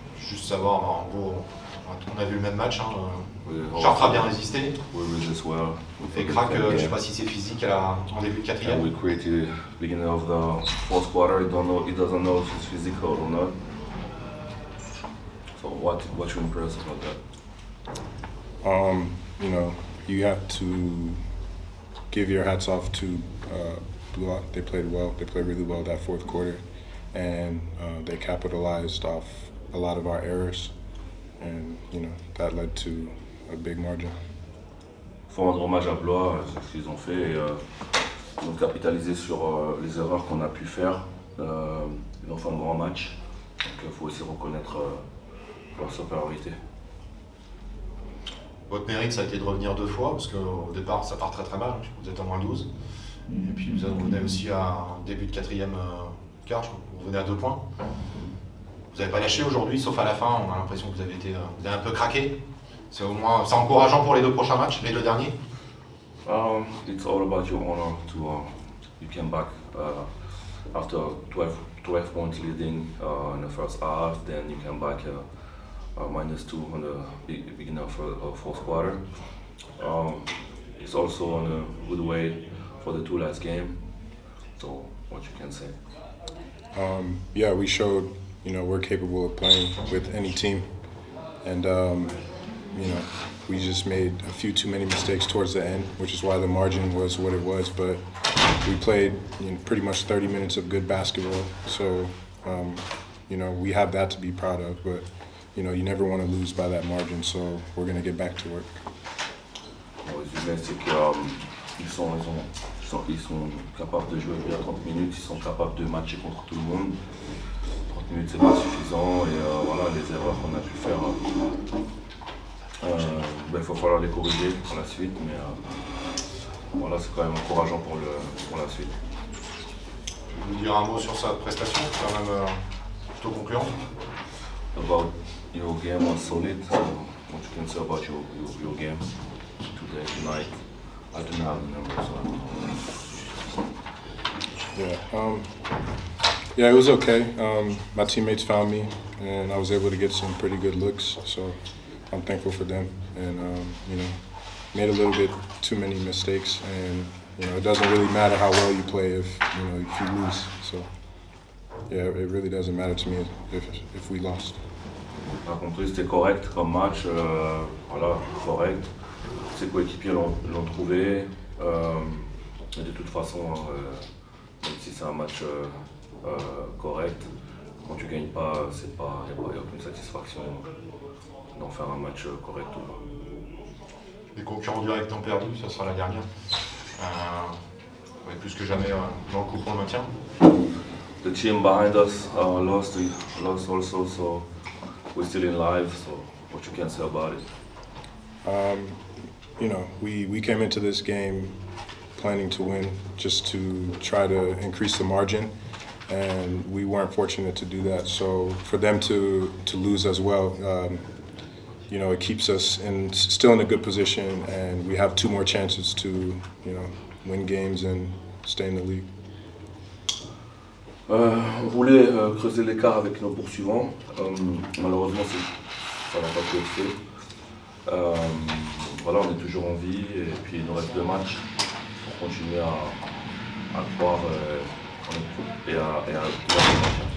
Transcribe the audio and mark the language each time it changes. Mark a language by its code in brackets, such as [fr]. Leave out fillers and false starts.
[fr] Juste savoir, en gros, on a vu le même match. [en] We [fr] Chartres a bien résisté. [en] We resist well. [fr] Et Crac, je ne sais pas si c'est physique en début de [en] And [fr] quatrième. [en] we created beginning of the fourth quarter. He doesn't know if it's physical or not. So what you impressed about that? You know, you have to give your hats off to Blue Hawk. They played well. They played really well that fourth quarter, and they capitalized off a lot of our errors, and you know that led to a big margin. [fr] Faut rendre hommage à Blois, c'est ce qu'ils ont fait. Et, ils ont capitalisé sur les erreurs qu'on a pu faire. Ils ont fait un grand match. Donc il faut aussi reconnaître leur supériorité. Votre mérite, ça a été de revenir 2 fois, parce qu'au départ, ça part très très mal. Vous êtes à moins 12. Et puis vous revenez aussi à début de quatrième quart, vous revenez à 2 points. Vous n'avez pas lâché aujourd'hui, sauf à la fin, on a l'impression que vous avez un peu craqué. C'est au moins, c'est encourageant pour les 2 prochains matchs, les 2 derniers. [en] It's all about your honor to you came back after 12 points leading in the first half, then you came back -2 on the beginning of fourth quarter. It's also on a good way for the 2 last game. So what you can say? Yeah, we showed, you know, we're capable of playing with any team, and you know, we just made a few too many mistakes towards the end, which is why the margin was what it was. But we played, you know, pretty much 30 minutes of good basketball, so you know, we have that to be proud of. But you know, you never want to lose by that margin, so we're going to get back to work. [fr] Le résumé, c'est qu'ils sont capables de jouer bien 30 minutes, ils sont capables de matcher contre tout le monde. 30 minutes, c'est pas suffisant, et voilà, les erreurs qu'on a pu faire, il va falloir les corriger pour la suite, mais voilà, c'est quand même encourageant pour la suite. Vous dire un mot sur sa prestation, c'est quand même plutôt concluant. [en] About your game was solid, so what you can say about your game today, tonight? I don't have the numbers. Yeah, it was okay. My teammates found me, and I was able to get some pretty good looks, so I'm thankful for them. And you know, made a little bit too many mistakes, and you know, it doesn't really matter how well you play if you lose. So yeah, it really doesn't matter to me if we lost. [fr] Par contre, c'était correct comme match, voilà, correct. Ses coéquipiers l'ont trouvé. Mais de toute façon, même si c'est un match correct, quand tu gagnes pas, il n'y a aucune satisfaction d'en faire un match correct ou pas. Les concurrents directs ont perdu, ça sera la dernière. Ouais, plus que jamais dans le coup pour le maintien. [en] The team behind us lost also, so we're still in live. So what you can say about it? You know, we came into this game planning to win, just to try to increase the margin, and we weren't fortunate to do that. So for them to lose as well, you know, it keeps us still in a good position, and we have 2 more chances to, you know, win games and stay in the league. [fr] On voulait creuser l'écart avec nos poursuivants. Malheureusement, ça n'a pas pu être fait. Voilà, on est toujours en vie, et puis il nous reste 2 matchs pour continuer à croire en notre groupe et à